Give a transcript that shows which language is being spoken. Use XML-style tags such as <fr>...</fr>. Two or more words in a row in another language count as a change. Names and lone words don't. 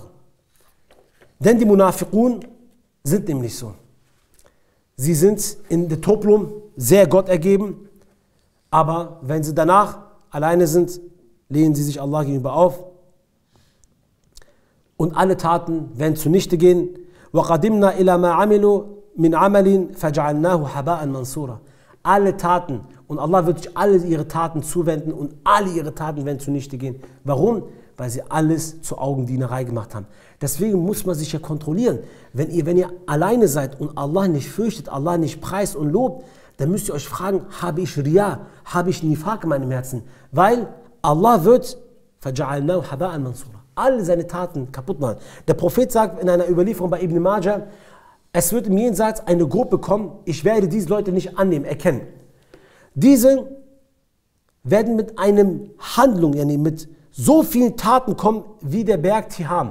<de>Denn die Munafiqun sind nämlich so. Sie sind in der Toplum sehr Gott ergeben, aber wenn sie danach alleine sind, lehnen sie sich Allah gegenüber auf und alle Taten werden zunichte gehen.</de> <ar>وَقَدِمْنَا إِلَى مَا عَمِلُوا مِنْ عَمَلٍ فَجَعَلْنَاهُ حَبَاءً مَنْصُورًا.</ar> <de>Alle Taten, und Allah wird sich alle ihre Taten zuwenden und alle ihre Taten werden zunichte gehen. Warum? Weil sie alles zur Augendienerei gemacht haben. Deswegen muss man sich ja kontrollieren. Wenn ihr alleine seid und Allah nicht fürchtet, Allah nicht preist und lobt, dann müsst ihr euch fragen, habe ich Riya, habe ich Nifaq in meinem Herzen? Weil Allah wird</de> <ar>فَجَعَلْنَاهُ حَبَاءً مَنْصُورًا,</ar> <de>alle seine Taten kaputt machen. Der Prophet sagt in einer Überlieferung bei Ibn Majah, es wird im Jenseits eine Gruppe kommen, ich werde diese Leute nicht annehmen, erkennen. Diese werden mit einem Handlung, mit so vielen Taten kommen wie der Berg Tiham.</de>